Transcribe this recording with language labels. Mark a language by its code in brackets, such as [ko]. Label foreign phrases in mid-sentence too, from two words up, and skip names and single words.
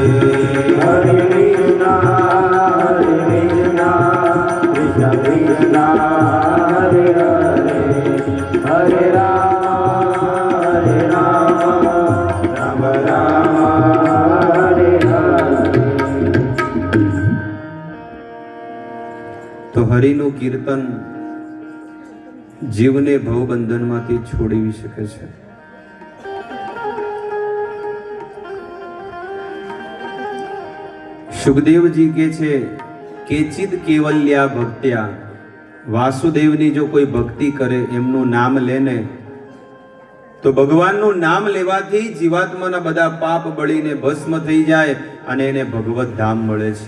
[sa] Hare Krishna, Krishna Krishna, Hare Hare, Hare Rama, Rama Rama, Hare Hare. [gu] તો હરિનું કીર્તન જીવને ભવબંધનમાંથી છોડાવી શકે છે. સુખદેવજી કહે છે [sa] કેચિદ કેવલ્યા ભક્ત્યા, [gu] વાસુદેવની જો કોઈ ભક્તિ કરે, એમનું નામ લેને, તો ભગવાનનું નામ લેવાથી જીવાત્માના બધા પાપ બળીને ભસ્મ થઈ જાય અને એને ભગવત ધામ મળે છે.